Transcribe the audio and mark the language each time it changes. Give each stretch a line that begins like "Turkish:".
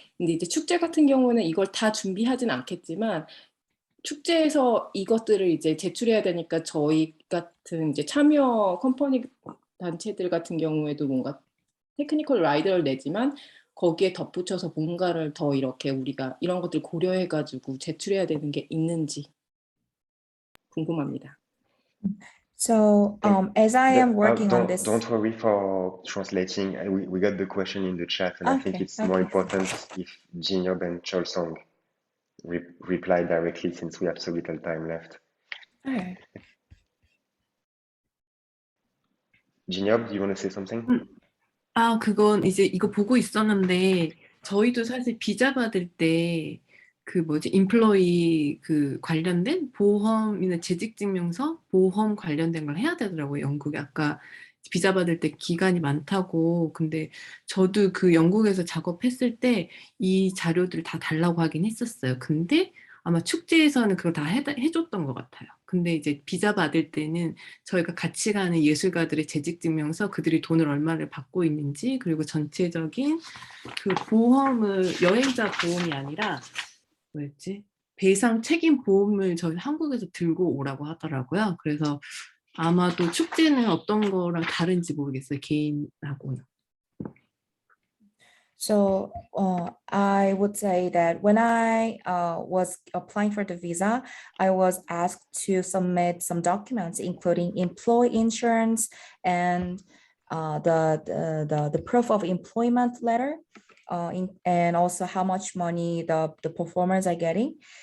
Korean: 근데 이제 축제 같은 경우는 이걸 다 준비하진 않겠지만, 축제에서 이것들을 이제 제출해야 되니까 저희 같은 이제 참여 컴퍼니 단체들 같은 경우에도 뭔가 테크니컬 라이더를 내지만 거기에 덧붙여서 뭔가를 더 이렇게 우리가 이런 것들 고려해가지고 제출해야 되는 게 있는지 궁금합니다.
English: So as I am working on this. Don't worry for translating. We got the question in the chat, and I think it's more important if Jinyob and Cholsong reply directly, since we have so little time left. Okay. Jinyob, do you want to say something?
Korean: 그건 이제 이거 보고 있었는데, 저희도 사실 비자 받을 때 임플로이 관련된 보험이나 재직증명서, 보험 관련된 걸 해야 되더라고요, 영국에. 아까 비자 받을 때 기간이 많다고. 근데 저도 영국에서 작업했을 때 이 자료들 다 달라고 하긴 했었어요. 근데 아마 축제에서는 그걸 다 해줬던 것 같아요. 근데 이제 비자 받을 때는 저희가 같이 가는 예술가들의 재직증명서, 그들이 돈을 얼마를 받고 있는지, 그리고 전체적인 보험을, 여행자 보험이 아니라 배상 책임 보험을 저희 한국에서 들고 오라고 하더라고요. 그래서 아마도 축제는 어떤 거랑 다른지 모르겠어요, 개인하고는.
English: So I would say that when I was applying for the visa, I was asked to submit some documents, including employee insurance and the proof of employment letter, and also how much money the performers are getting.